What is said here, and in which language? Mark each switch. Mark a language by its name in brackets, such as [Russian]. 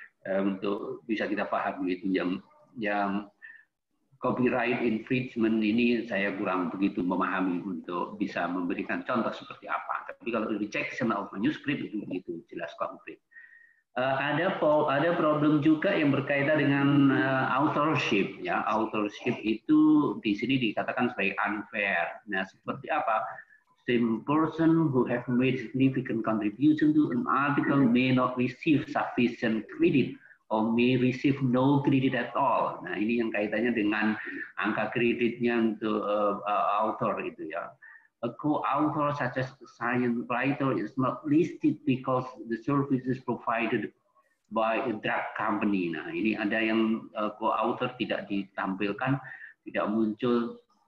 [Indonesian] Untuk bisa kita pahami itu yang copyright infringement ini saya kurang begitu memahami untuk bisa memberikan contoh seperti apa. Tapi kalau [English] rejection of manuscript [Indonesian] itu begitu jelas konkret. Ada problem juga yang berkaitan dengan authorship ya. Authorship itu di sini dikatakan sebagai unfair. Nah, seperti apa? [English] Same person who have made significant contribution to an article may not receive sufficient credit or may receive no credit at all. [Indonesian] Nah, ini yang kaitannya dengan angka kreditnya untuk author itu ya. [English] A co-author such as a science writer is not listed because the service is provided by a drug company. [Indonesian] Nah, ini ada yang co-author tidak ditampilkan, tidak muncul.